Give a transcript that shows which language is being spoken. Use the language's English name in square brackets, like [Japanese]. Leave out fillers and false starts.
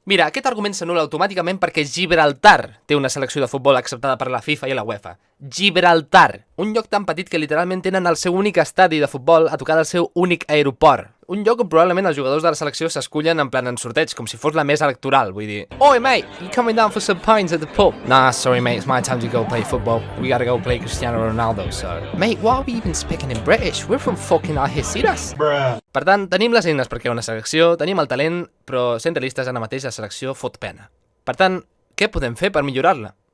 [Catalan] Mira, aquest argument s'anul·la automàticament perquè Gibraltar té una selecció de futbol acceptada per la FIFA i la UEFA. Gibraltar, un lloc tan petit que literalment tenen el seu únic estadi de futbol a tocar del seu únic aeroport. Un lloc on probablement els jugadors de la selecció s'escullen en plan en sorteig, com si fos la mesa electoral, vull dir... [English] Oi, mate, you coming down for some pints at the pub? Nah, sorry, mate, it's my time to go play football. We gotta go play Cristiano Ronaldo, so... Mate, why are we even speaking in British? We're from fucking Algeciras. [Catalan] Per tant, tenim les eines per crear una selecció, tenim el talent, però sent realistes ara mateix la selecció fot pena. Per tant, què podem fer per millorar-la?